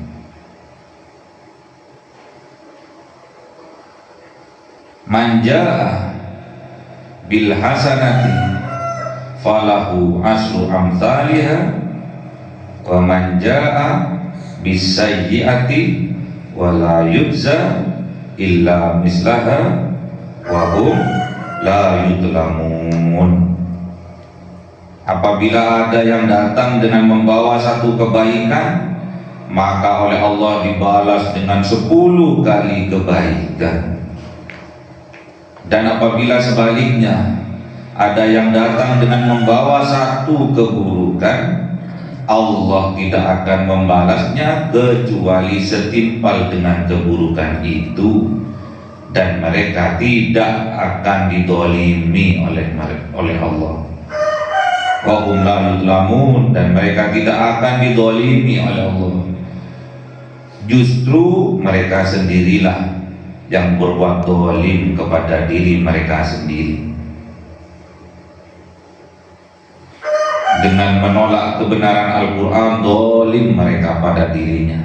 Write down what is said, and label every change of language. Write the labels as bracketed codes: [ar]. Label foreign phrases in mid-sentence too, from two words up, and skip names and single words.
[ar] من جاء بالحسنة فله عشر أمثالها ومن جاء بالسيئة فلا يجزى إلا مثلها وهم لا يظلمون. [id] Apabila ada yang datang dengan membawa satu kebaikan, maka oleh Allah dibalas dengan 10 kali kebaikan. Dan apabila sebaliknya ada yang datang dengan membawa satu keburukan, Allah tidak akan membalasnya kecuali setimpal dengan keburukan itu, dan mereka tidak akan didolimi oleh Allah. [ar] وهم لا يظلمون, [id] dan mereka tidak akan didolimi oleh Allah. Justru mereka sendirilah yang berbuat dolim kepada diri mereka sendiri. Dengan menolak kebenaran Al-Quran, dolim mereka pada dirinya.